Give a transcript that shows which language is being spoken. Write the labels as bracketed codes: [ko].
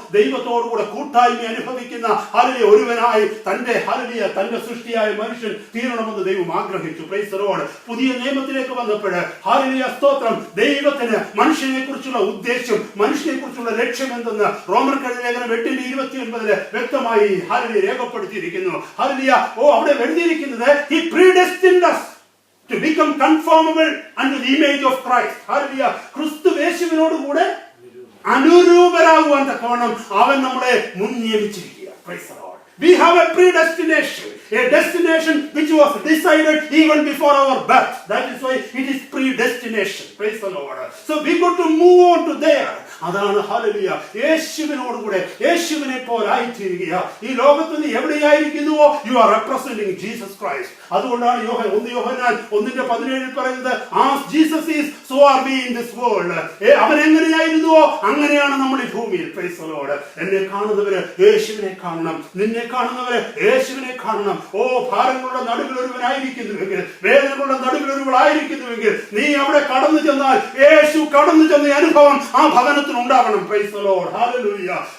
[ml] ദൈവത്തോടുകൂടെ കൂട്ടായ്മ അനുഭവിക്കുന്ന ഹല്ലേലൂയ ഒരുവനായി തന്റെ സൃഷ്ടിയായ മനുഷ്യൻ തീരണമെന്ന് ദൈവം ആഗ്രഹിച്ചു. [en] Praise the Lord. [ml] പുതിയ നിയമത്തിലേക്ക് വന്നപ്പോൾ ഹല്ലേലൂയ സ്തോത്രം, ദൈവത്തിന് മനുഷ്യനെ കുറിച്ചുള്ള ഉദ്ദേശം, മനുഷ്യനെ കുറിച്ചുള്ള ലക്ഷ്യം എന്തെന്ന് റോമർക്കെഴുതിയ ലേഖനം 8:29 വ്യക്തമായി ഹല്ലേലൂയ രേഖപ്പെടുത്തിയിരിക്കുന്നു. ഹല്ലേലൂയ. അവിടെ എഴുതിയിരിക്കുന്നത് [en] he predestined us to become conformable unto the image of Christ. [ml] Hallelujah. ക്രിസ്തു യേശുവിനോട് കൂടെ അനുരൂപരാകുവാൻ തക്കവണ്ണം അവൻ നമ്മളെ മുൻ നിയമിച്ചിരിക്കുക. [en] Praise the Lord. We have a predestination, a destination which was decided even before our birth. That is why it is predestination. Praise the Lord. So we got to move on to there. [ml] അതാണ് hallelujah. യേശുവിനോട് കൂടെ യേശുവിനെ പോലെ ആയിത്തീരുക. ഈ ലോകത്ത് നീ എവിടെയായിരിക്കുന്നുവോ [en] You are representing Jesus Christ. [ml] അതുകൊണ്ടാണ് 1 യോഹന്നാൻ 1:17 പറയുന്നത്, [en] as Jesus is so are we in this world. [ml] അവൻ എങ്ങനെയായിരുന്നുവോ അങ്ങനെയാണ് നമ്മൾ ഈ ഭൂമിയിൽ. [en] Praise the Lord. [ml] എന്നെ കാണുന്നവര് യേശുവിനെ കാണണം, നിന്നെ കാണുന്നവര് യേശുവിനെ കാണണം. ഭാരങ്ങളുടെ നടുവിൽ ഒരുവനായിരിക്കുന്നുവെങ്കിൽ, വേദനകളുടെ നടുവിൽ ഒരുവളായിരിക്കുന്നുവെങ്കിൽ നീ അവിടെ കടന്നു ചെന്നാൽ യേശു കടന്നു ചെന്ന അനുഭവം ആ ഭവനത്തിൽ ഉണ്ടാവണം. [en] Praise the Lord. [ml] ഹല്ലേലൂയ.